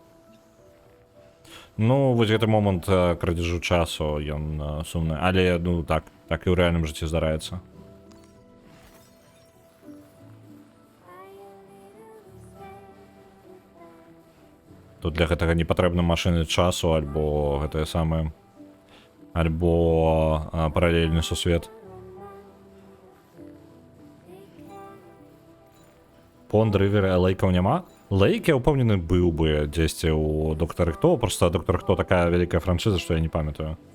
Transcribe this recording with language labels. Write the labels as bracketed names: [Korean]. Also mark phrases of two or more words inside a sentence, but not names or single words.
[Ukrainian] Ну, ось цей момент крадежу часу, він сумний. Але, ну, так і в реальному житті здарається. [Belarusian] Тут для гэтага не патрэбна машыны часу, альбо гэтае самае, альбо паралельны сусвет. Понд, Рывер, Лейкаў няма? Лейк, я ўпэўнены, быў бы дзесьці ў Доктары Хто, просто Доктар Хто такая вялікая франшыза, што я не памятаю.